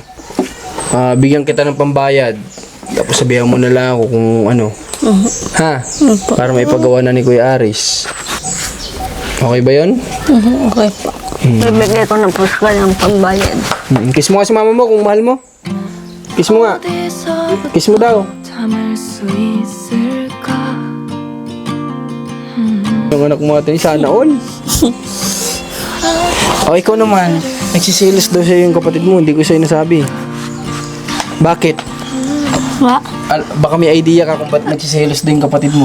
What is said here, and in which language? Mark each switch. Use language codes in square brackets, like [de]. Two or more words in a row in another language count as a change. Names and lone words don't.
[tl] Bigyan kita ng pambayad. Tapos sabihan mo na lang ako kung ano. Ha? Para may pagawa na ni Kuya Aris. Okay ba yun? Okay po. Bibigay ko na po sa kanyang pambayad. Kiss mo nga si mama mo kung mahal mo. Kiss mo nga. Kiss mo daw. [ko] 참을 수 있을까? [tl] Yung anak mo natin, sana all. O, ikaw naman. Nagsisilos daw sa'yo yung kapatid mo. Hindi ko sa'yo nasabi. Bakit? Baka may idea ka kung ba't nagsisilos din yung kapatid mo.